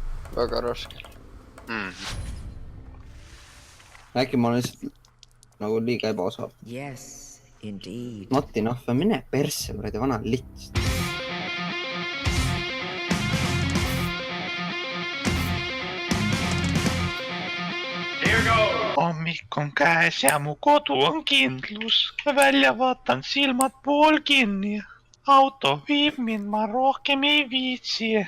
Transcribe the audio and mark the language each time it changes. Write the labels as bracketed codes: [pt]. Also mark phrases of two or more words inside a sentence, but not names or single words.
[et] väga raske. Äkki ma olen lihtsalt nagu liiga ebaosav. [en] Yes, indeed. Not enough, [et] mine persse, kuradi vana lits. Hommik on käes ja mu kodu on kindlus. Välja vaatan silmad pool kinni. Auto viib mind, ma rohkem ei viitsi.